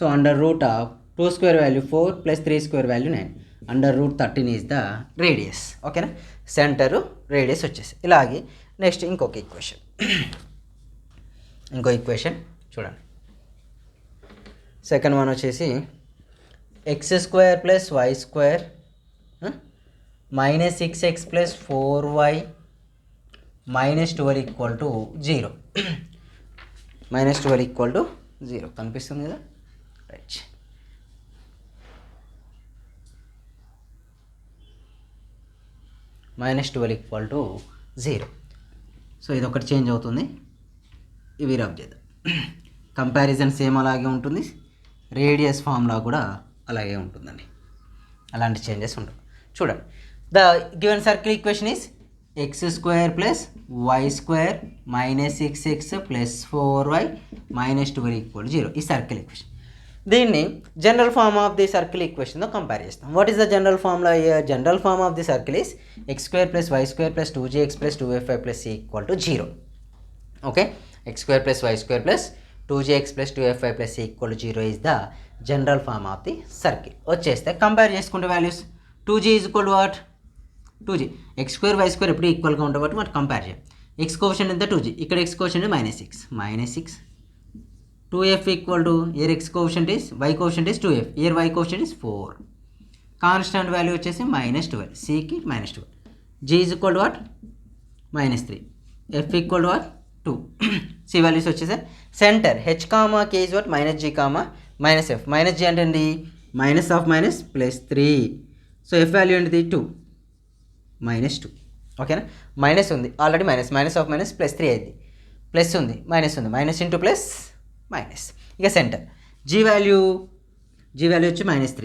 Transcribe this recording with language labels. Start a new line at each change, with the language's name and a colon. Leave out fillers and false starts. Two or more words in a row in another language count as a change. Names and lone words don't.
English: so √2² value 4 plus 3² value 9. √13 is the radius. okay-na, center radius వచ్చేసి.
Telugu: ఇలాగే నెక్స్ట్ ఇంకో ఈక్వేషన్ చూడండి.
English: second one వచ్చేసి x² + y² -6x + 4y -12 = 0.
Telugu: -12 = 0 కనిపిస్తుంది కదా, రైట్. -12 = 0. సో ఇది ఒకటి చేంజ్ అవుతుంది, ఇవి రబ్ చేద్దాం.
English: comparison same
Telugu: అలాగే ఉంటుంది,
English: radius formula
Telugu: కూడా అలాగే ఉంటుందండి, అలాంటి చేంజెస్ ఉండవు. చూడండి,
English: the given circle equation is x² + y² -6x + 4y -12 = 0. ఈ circle equation, దీన్ని general form of the circle equation-తో compare చేస్తాం. what is the general formula? general form of the circle is x² + y² + 2gx + 2fy + c = 0. okay, x² + y² + 2gx + 2fy + c = 0 is the general form of the circle. వచ్చేస్తే కంపేర్ చేసుకుంటే values 2g = what? 2g.
Telugu: x² y² ఎప్పుడు ఈక్వల్గా ఉంటాయి కాబట్టి మనం కంపేర్ చేయాలి. x కోఎఫిషియంట్ ఎంత? 2g. ఇక్కడ x కోఎఫిషియంట్ -6.
English: 2f = here x కోఎఫిషియంట్ is y కోఎఫిషియంట్ is 2f, here y కోఎఫిషియంట్ is 4. constant value వచ్చేసి -12, cకి -12. g = వాట్? -3. f = వాట్? 2. c వాల్యూస్ వచ్చేసి center h, k is what?
Telugu: -g, -f. -g అంటే ఏంటి? -(-) +3. సో f వాల్యూ ఏంటిది? 2. -2.
English: ఓకేనా, minus ఉంది already, -(-) +3 అయింది, plus ఉంది, minus ఉంది, minus into plus minus.
Telugu: ఇక సెంటర్ g వాల్యూ వచ్చి -3.